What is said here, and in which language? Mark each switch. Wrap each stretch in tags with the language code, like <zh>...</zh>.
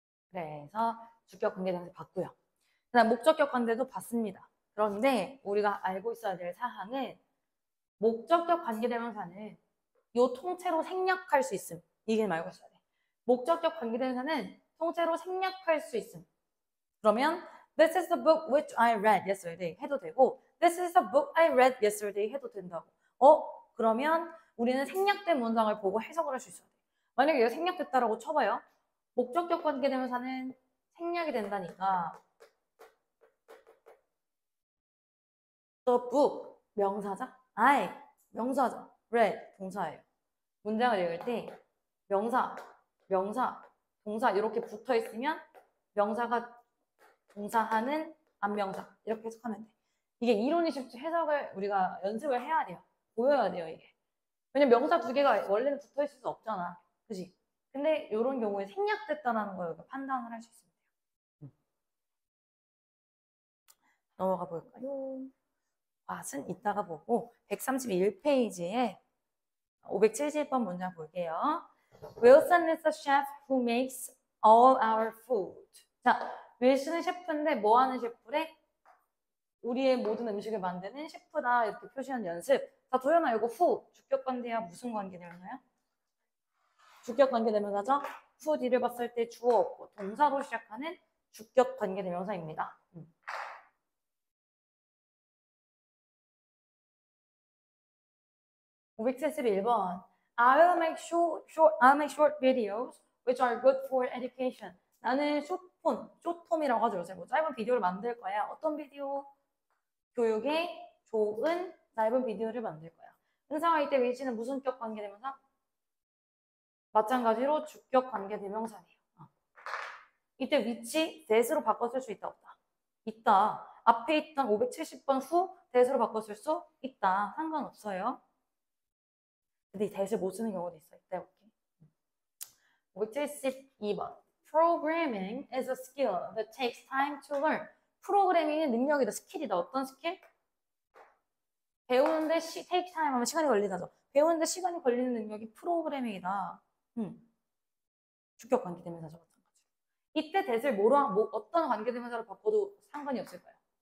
<ko>그래서 주격 관계대명사 봤고요. 그다음 목적격 관계도 봤습니다. 그런데 우리가 알고 있어야 될 사항은 목적격 관계대명사는 요 통째로 생략할 수 있음. 이게 말고 있어야 돼. 목적격 관계대명사는 통째로 생략할 수 있음. 그러면</ko> <en>This is the book which I read yesterday</en> <ko>해도 되고</ko> <en>This is the book I read yesterday</en> <ko>해도 된다고. 그러면 우리는 생략된 문장을 보고 해석을 할 수 있어야 돼. 만약에 이거 생략됐다라고 쳐봐요. 목적격 관계대명사는 생략이 된다니까 The book 명사자, I 명사자, read 동사예요. 문장을 읽을 때 명사, 동사 이렇게 붙어 있으면 명사가 동사하는 안명사 이렇게 해석하면 돼. 이게 이론이 쉽지 해석을 우리가 연습을 해야 돼요. 보여야 돼요 이게. 왜냐면 명사 두 개가 원래는 붙어 있을 수 없잖아. 그지? 근데 이런 경우에 생략됐다는 걸 판단을 할 수 있습니다. 넘어가 볼까요? 왓은 이따가 보고 131페이지에 570번 문장 볼게요.</ko> <en>Wilson is the chef who makes all our food.</en> <ko>자, 윌슨은 셰프인데 뭐 하는 셰프래? 우리의 모든 음식을 만드는 셰프다 이렇게 표시하는 연습. 자, 도현아 이거 who 주격 관계야 무슨 관계 되나요? 주격 관계 대명사죠? who 뒤를 봤을 때 주어 없고 동사로 시작하는 주격 관계 대명사입니다. 571번.</ko> <en>I'll make short videos which are good for education.</en> <ko>나는 숏폼이라고 하죠. 요새 뭐 짧은 비디오를 만들 거야. 어떤 비디오? 교육에 좋은 짧은 비디오를 만들 거야. 응상할 때 위치는 무슨 격 관계대명사? 마찬가지로 주격 관계대명사예요. 이때 위치 that으로 바꿔 쓸 수 있다 없다? 있다. 앞에 있던 570번 후 that으로 바꿔 쓸 수 있다. 상관없어요. 근데 that을 못 쓰는 경우도 있어요. 이따 볼게. 572번.</ko> <en>Programming is a skill that takes time to learn.</en> <ko>프로그래밍은 능력이다, 스킬이다. 어떤 스킬? 배우는데 take time 하면 시간이 걸리다죠. 배우는데 시간이 걸리는 능력이 프로그래밍이다. 주격 관계대명사죠. 마찬가지로. 이때 that을 어떤 관계대명사로 바꿔도 상관이 없을 거예요.</ko>